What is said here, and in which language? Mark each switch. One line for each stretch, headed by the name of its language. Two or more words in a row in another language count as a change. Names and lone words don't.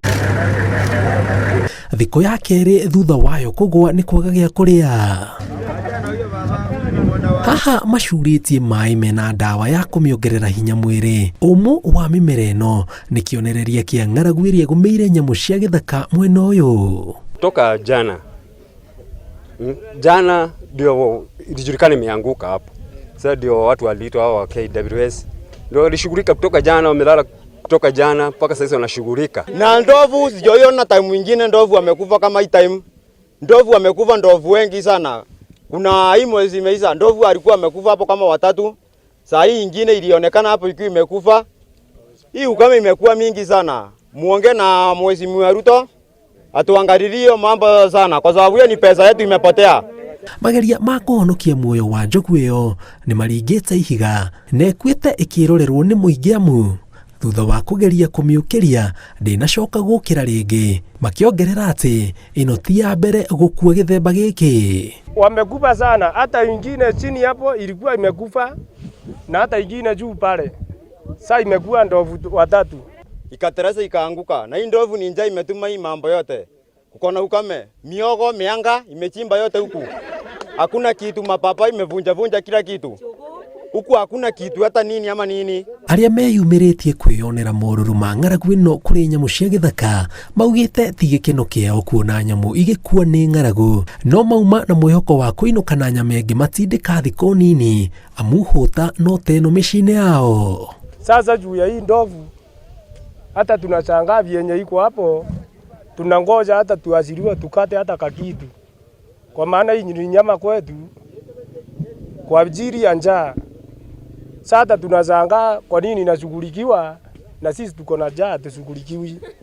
Kikuyu: Thikũ ya kerĩ thutha wayo kũgwa nĩ kwaga gĩa kũrĩa. Haha macurĩtie maĩ mena ndawa ya kũmĩongerera hinya mwĩrĩ. Ũmũ wa mĩmera ĩno nĩ kĩonereria kĩa ng'aragu ĩrĩa ĩgũmĩire nyamũ cia gĩthaka mwena ũyũ.
Swahili: Toka jana ndio ilijulikana imeanguka hapo. Sasa ndio watu waliitwa hao wa KWS ndio walishughulika kutoka jana, wamelala kutoka jana mpaka sasa wanashughulika. Na ndovu sijoiona time nyingine ndovu wamekufa kama hii time. Ndovu wamekufa ndovu wengi sana. Kuna hii mwezi imeisha ndovu alikuwa amekufa hapo kama watatu. Saa hii nyingine ilionekana hapo ikiwa imekufa. Hii ukame imekuwa mingi sana. Muongee na Mheshimiwa Ruto atuangalilie mambo sana kwa sababu hiyo ni pesa yetu imepotea.
Kikuyu: Mageria ma kũhonokia muoyo wa njogu ĩyo nĩ maringĩte ihiga na ĩkuĩte ĩkĩrorerwo nĩ mũingĩ amu thutha wa kũgeria kũmĩũkĩria ndĩnacoka gũkĩra rĩngĩ, makĩongerera atĩ ĩno ti ya mbere gũkua gĩthemba gĩkĩ.
Swahili: Wamekufa sana, hata ingine chini hapo ilikuwa imekufa na hata ingine juu pale. Sasa imekuwa ndovu watatu. Ikateresa ikaanguka. Na hii ndovu ni njaa imetuma hii mambo yote. Kukona ukame, miogo, mianga imechimba yote huku. Hakuna kitu, mapapa imevunja kila kitu. Huku hakuna kitu hata nini ama nini.
Kikuyu: Arĩa meyumĩrĩtie kwĩyonera morũrũ ma ng'aragu ĩno kũrĩ nyamũ cia gĩthaka maugĩte ti gĩkeno kĩao kuona nyamũ igĩkua nĩ ng'aragu, no mauma na mwĩhoko wa kũinũkana nyama ĩngĩ matindĩka thikũ nini amu hũta no teno mĩciĩ-inĩ yao.
Swahili: Sasa juu ya hii ndovu hata tunashangaa vyenye iko hapo, tunangoja hata tuashiriwe tukate hata kakitu, kwa maana hii ni nyama kwetu kwa ajili ya njaa. Sasa tunashangaa kwa nini inashughulikiwa na sisi tuko na njaa tushughulikiwi.